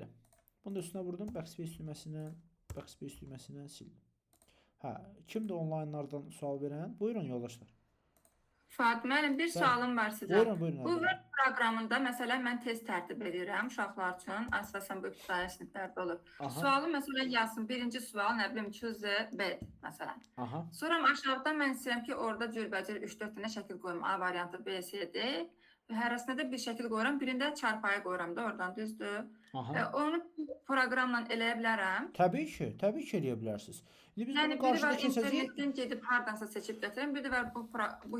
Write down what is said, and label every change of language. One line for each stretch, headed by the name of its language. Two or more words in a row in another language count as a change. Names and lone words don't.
Azerbaijani: Bunu da üstünə vurdum, backspace düyməsindən sildim. Kimdir online'lardan sual verən? Buyurun yoldaşlar. Fuad, mənim bir sualım var sizə. Buyurun. Bu Word proqramında məsələn mən test tərtib edirəm uşaqlar üçün. Əsasən bu ibtidai siniflərdə olur. Sualı məsələn yazsın. Birinci sual, nə bilim,
English: choose a bed
Azerbaijani: məsələn. Sonra aşağıdan mən istəyirəm ki, orada cürbəcür 3-4 dənə şəkil qoyum. A variantı, B, C, D. Hərəsində də bir şəkil qoyuram. Birində çarpayı qoyuram da oradan, düzdür? Onu proqramla eləyə bilərəm. Təbii ki, eləyə bilərsiniz. Yəni biri var internetdən gedib hardansa seçib gətirəm, bir də var bu hissəyə